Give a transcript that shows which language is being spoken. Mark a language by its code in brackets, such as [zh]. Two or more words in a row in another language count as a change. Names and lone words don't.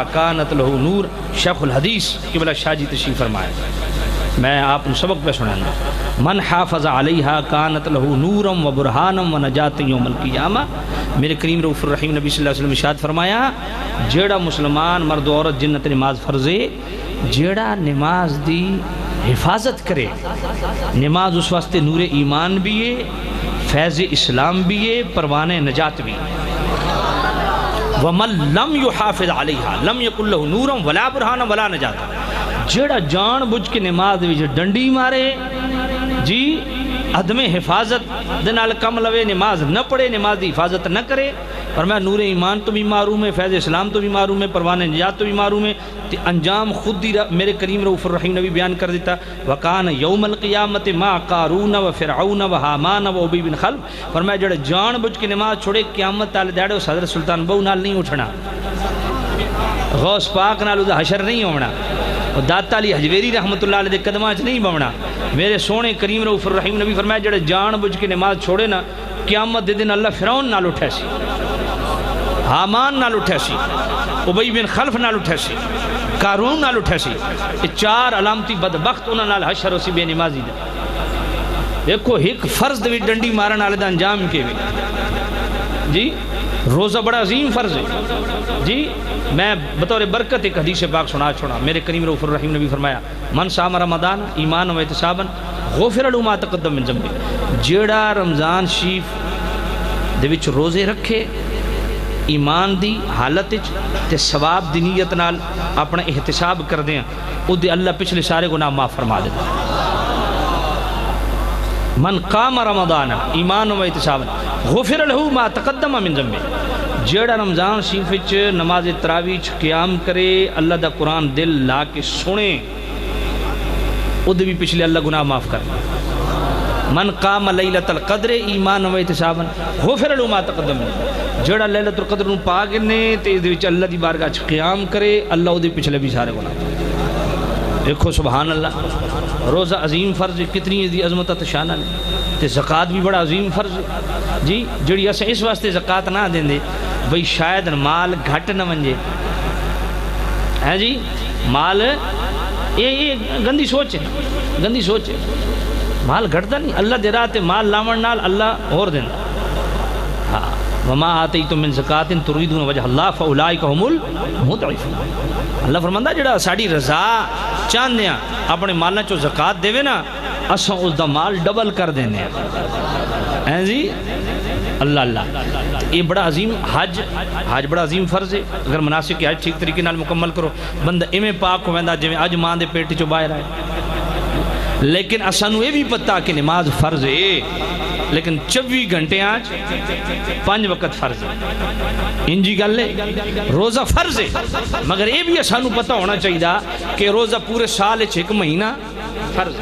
[ar] کانت لہو نور، [pa] شیخ الحدیث قبلہ شاہ جی تشریف فرمایا، میں آپ نے سبق پہ سنانا، [ar] من حافظ علیہا کانت لہو نورم و برہانم و نجات یوم القیامہ، [pa] میرے کریم رؤوف الرحیم نبی صلی اللہ علیہ وسلم ارشاد فرمایا جیڑا مسلمان مرد و عورت جنت نماز فرض ہے، جیڑا نماز دی حفاظت کرے، نماز اس واسطے نور ایمان بھی ہے، فیض اسلام بھی ہے، پروان نجات بھی ہے۔ [ar] وَمَن لَمْ يُحَافِظْ عَلَيْهَا لَمْ يَكُنْ لَهُ نُورٌ وَلَا بُرْهَانٌ وَلَا نَجَاتٌ، [pa] جیڑا جان بجھ کے نماز وچ ڈنڈی مارے جی عدم حفاظت دنال کم لوے، نماز نہ پڑھے، نماز دی حفاظت نہ کرے، فرمایا نور ایمان تو بھی معروم ہے، فیض اسلام تو بھی معروم ہے، پروان نجات تو بھی معروم ہے، انجام خود دی میرے کریم رؤوف الرحیم نبی بیان کر دیتا [ar] وَقَانَ يَوْمَ الْقِيَامَةِ مَا قَارُونَ وَفِرْعَوْنَ وَحَامَانَ وَأُبِيَّ بِنْ خَلْف، [pa] فرمایا جڑا جان بجھ کے نماز چھوڑے قیامت والے دیہڑے اس حضرت سلطان بہو نال نہیں اٹھنا، غوث پاک نال دا حشر نہیں ہونا، داتا علی حجویری رحمت اللہ علیہ دے قدماں چ نہیں بونا، میرے سونے کریم رؤوف الرحیم نبی فرمایا جڑا جان بجھ کے نماز چھوڑے نا قیامت دے دن اللہ فرعون نال اٹھے سی، حامان نال اٹھے سی، ابی بن خلف نال اٹھے سی، قارون نال اٹھے سی، یہ چار علامتی بدبخت انہاں نال حشر ہو سی بے نمازی دے۔ دیکھو ایک فرض دے ڈنڈی مارن والے دا انجام کے وے جی، روزہ بڑا عظیم فرض ہے جی، میں بطور برکت ایک حدیث پاک سنا چھوڑا، میرے کریم رؤوف الرحیم نبی فرمایا [ar] من صام رمضان ایمان و احتسابا غفر له ما تقدم من ذنبه، [pa] جیڑا رمضان شریف دے وچ روزے رکھے ایمان دی حالت تے ثواب دی نیت نال اپنا احتساب کر دیاں، او دے اللہ پچھلے سارے گناہ معاف فرما دیتا۔ [ar] من قام رمضان ایمان و احتسابا غفر له ما تقدم من ذنبه، [pa] جیڑا رمضان شریف وچ نماز تراویح قیام کرے، اللہ دا قرآن دل لا کے سنے، او دے بھی پچھلے اللہ گناہ معاف کر۔ [ar] من قام لیلۃ القدر ایمان و احتسابا غفر له ما تقدم، [pa] جیڑا لیلۃ القدر نو پا کے نے تے اس دے وچ اللہ دی بارگاہ وچ قیام کرے، اللہ او دے پچھلے بھی سارے گناہ۔ دیکھو سبحان اللہ، روزہ عظیم فرض، کتنی دی عظمت تے شان ہے، تے زکوٰۃ بھی بڑا عظیم فرض جی، جڑی اسے اس واسطے زکوٰۃ نہ دیندے بھئی شاید مال گھٹ نہ ونجے ہے جی، مال یہ گندی سوچ ہے، گندی سوچ ہے، مال گھٹتا نہیں، اللہ دے راہ تے مال لاون نال اللہ اور دیندا، ہاں [ar] وما آتیتم من زکات تریدون وجہ اللہ فاولئک هم المضعفون. [pa] اللہ فرماندا جڑا ساڈی رضا چاہندے ہیں اپنے مالاں چوں زکات دیوے نا اساں اس دا مال ڈبل کر دینے ہیں جی. اللہ اللہ یہ بڑا عظیم حج بڑا عظیم فرض ہے. اگر مناسک حج ٹھیک طریقے نال مکمل کرو بندہ ایویں پاک ہویندا جویں اج ماں دے پیٹ چوں باہر آئے. لیکن اسانوں یہ بھی پتہ کہ نماز فرض ہے لیکن 24 گھنٹے آج 5 وقت فرض ہے. انجی گل ہے روزہ فرض ہے مگر یہ بھی اسانوں پتہ ہونا چاہیے کہ روزہ پورے سال ایک مہینہ فرض ہے.